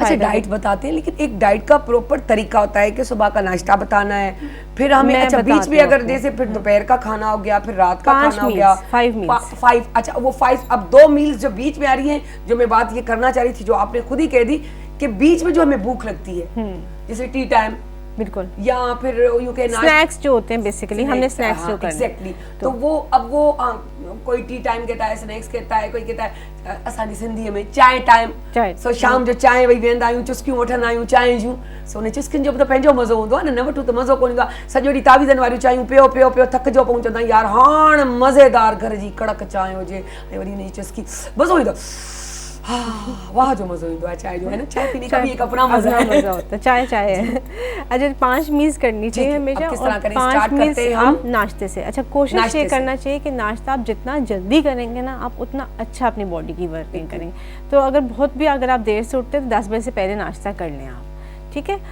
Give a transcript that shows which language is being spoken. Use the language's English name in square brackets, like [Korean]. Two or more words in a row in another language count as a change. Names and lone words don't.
[Hindi] अच्छा, डाइट बताते हैं, लेकिन एक डाइट का प्रॉपर तरीका होता है कि सुबह का नाश्ता बताना है, फिर हमें अच्छा बीच में अगर जैसे फिर दोपहर का खाना हो गया, फिर रात का खाना हो गया, 5 अच्छा वो 5, अब 2 मील्स जो बीच में आ रही हैं, जो मैं बात ये करना चाह रही थी, जो आपने खुद ही कह दी कि बीच में जो हमें भूख लगती है, जैसे [English] tea time, [Hindi] बिल्कुल, या फिर यूं के स्नैक्स जो होते हैं बेसिकली, हमने स्नैक्स जो करने, एग्जैक्टली, तो वो अब वो कोई टी टाइम कहता है, [Sindhi] स्नैक्स कहता है, कोई कहता है असांजी सिंधीअ में चाय टाइम, सो शाम जो चाय वही वेंदा आहियूं, चुस्कियूं वठंदा आहियूं चांहि जूं, सो उन चुस्कियुनि जो बि त पंहिंजो मज़ो हूंदो आहे न वठूं त मज़ो कोन ईंदो आहे, सॼो ॾींहुं तावीज़नि वारियूं चांहियूं पियो पियो पियो थकिजो पहुचंदा यार, हाणे मज़ेदार घर जी कड़क चांहि हुजे ऐं वरी हुन जी चुस्की, मज़ो ईंदो, वाह जो मज़ो ईंदो आहे चाय जो, [Hindi] है ना, चाय पीने का भी एक अपना मज़ा होता है, चाय है। अच्छा, 5 मील्स करनी चाहिए हमेशा, और 5 मील्स आप नाश्ते से। अच्छा, कोशिश ये करना चाहिए कि नाश्ता आप जितना जल्दी करेंगे ना, आप उतना अच्छा अपनी बॉडी की वर्किंग करेंगे। तो अगर बहुत भी अगर आप देर से उठते हैं तो 10 बजे से पहले नाश्ता कर लें आप, ठीक है।